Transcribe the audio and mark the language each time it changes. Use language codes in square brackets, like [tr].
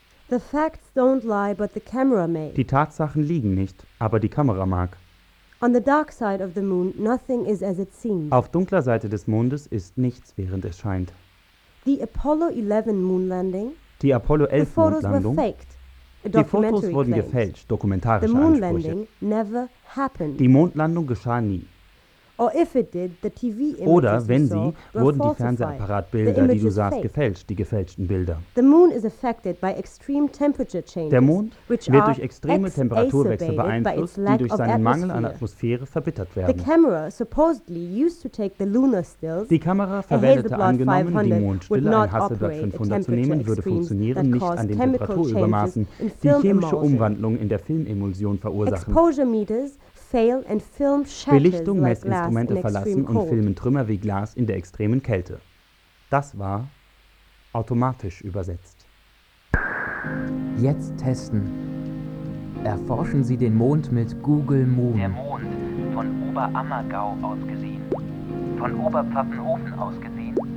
[en] The facts don't lie, but the camera may. [de] Die Tatsachen liegen nicht, aber die Kamera mag. [en] On the dark side of the moon, nothing is as it seems. [de] Auf dunkler Seite des Mondes ist nichts, während es scheint. [en] The Apollo 11 moon landing. [de] Die Apollo 11 Mondlandung. [en] The photos were faked. [de] Die Fotos wurden gefälscht, dokumentarische Ansprüche. [en] The moon landing never happened. [de] Die Mondlandung geschah nie. [en] Or if it did, the TV images [de] oder wenn sie, wurden die Fernsehapparatbilder, die du sahst, gefälscht, die gefälschten Bilder. [en] The moon is affected by extreme temperature changes, [de] der Mond wird durch extreme Temperaturwechsel beeinflusst, die durch seinen Mangel an Atmosphäre verbittert werden. [en] The camera supposedly used to take the lunar stills, [de] die Kamera verwendete angenommen, die Mondstille, ein Hasselblad 500 zu nehmen, würde funktionieren, nicht an den Temperaturübermaßen, die chemische Umwandlung in der Filmemulsion verursachen. [en] Exposure meters fail and film shatters [de] Belichtung, [en] like [de] Messinstrumente [en] glass [de] verlassen und filmen Trümmer wie Glas in der extremen Kälte. Das war automatisch übersetzt. Jetzt testen. Erforschen Sie den Mond mit Google Moon. Der Mond von Oberammergau aus gesehen. Von Oberpfaffenhofen aus gesehen.